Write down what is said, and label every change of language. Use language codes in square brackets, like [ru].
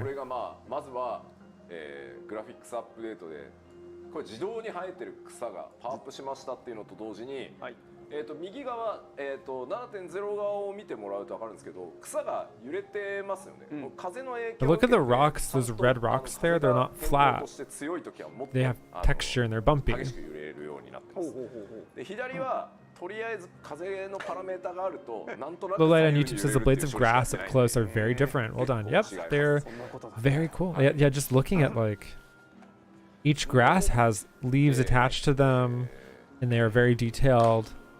[ja] これがまずはグラフィックスアップデートでこれ自動に生えてる草がパワーアップしましたっていうのと同時に。右側、7.0 側を見てもらうと分かるんですけど草が揺れてますよね。風の影響 [en] Look at the rocks, those red rocks there. They're not flat. They have texture and they're bumpy. [ja] 激しく揺れるようになってます。で左はとりあえず風のパラメータがあるとなんとなく [en] The light on YouTube says the blades of grass up close are very different. Well done. Yep, they're very cool. Yeah, just looking at like each grass has leaves attached to them and they are very detailed.